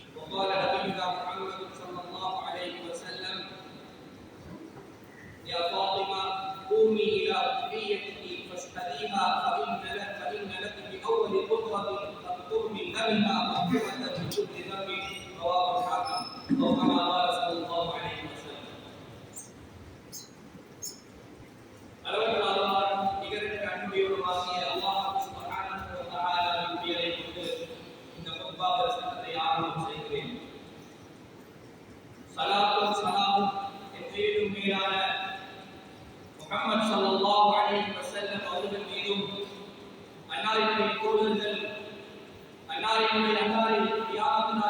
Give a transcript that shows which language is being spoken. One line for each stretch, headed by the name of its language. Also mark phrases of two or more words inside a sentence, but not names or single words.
Arabic: وقال نبينا محمد صلى الله عليه وسلم: يا فاطمة قومي إلى تحيتك فاشهديها فإن لك بأول قدرة تقطر من دمها مغفرة من كل ذنب. رواه الحاكم. أو كما قال صلى الله عليه وسلم.
Tamil: அளவற்ற அல்லாஹ் நிகரற்ற அன்புடையவருமாகிய அல்லாஹ்
Arabic: سبحانه وتعالى
Tamil: பெயரை கொண்டு இந்த குத்பா பிரசங்கத்தை ஆரம்பம் செய்கிறேன். ஸலாத்தும் ஸலாமும் என்றேனும் மேலான முஹம்மது
Arabic: صلى الله عليه وسلم
Tamil: அவர்கள் மீதும், அன்னாரினுடைய தோழர்கள், அன்னாரினுடைய கியாமத் நாள்